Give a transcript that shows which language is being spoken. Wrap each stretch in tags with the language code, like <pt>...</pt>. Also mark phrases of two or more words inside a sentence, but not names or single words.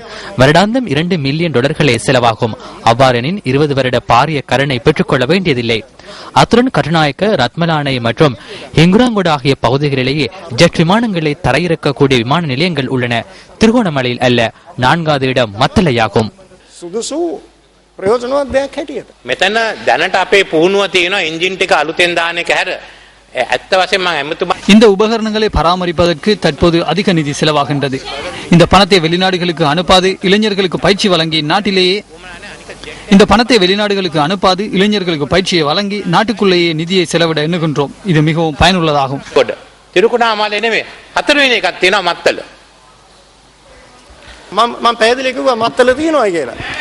<ta>வருடாந்தம் $2 மில்லியன் செலவாகும். அவ்வாறெனின் 20 வருட பாரிய கடனை பெற்றுக்கொள்ள வேண்டியதில்லை. அத்துடன் கட்டுநாயக்க, ரத்மலானை மற்றும் ஹிங்குராங்குடா ஆகிய பகுதிகளிலேயே ஜெட் விமானங்களை தரையிறக்கக்கூடிய விமான நிலையங்கள் உள்ளன. திருகோணமலையில் அல்ல. 4வது இடம் மத்தளையாகும்.</ta> <si>මෙතන දැනට අපේ පුහුණුව තියෙනවා එන්ජින් ටික අලුතෙන් දාන එක හැර ඇත්ත වශයෙන්ම ඇමතුමා</si> <ta>இந்த உபகரணங்களை பராமரிப்பதற்கு தற்போது அதிக நிதி செலவாகின்றது. இந்த பணத்தை வெளிநாடுகளுக்கு அனுப்பாது இளைஞர்களுக்கு பயிற்சி வழங்கி நாட்டுக்குள்ளேயே நிதியை செலவிட எண்ணுகின்றோம். இது மிகவும் பயனுள்ளதாகும்.</ta> <si>තිරුකුණාමලේ නෙමෙයි 4 වෙනි එකක් තියෙනවා මත්තල. මම පැහැදිලි කිව්වා මත්තල තියෙනවා කියලා.</si>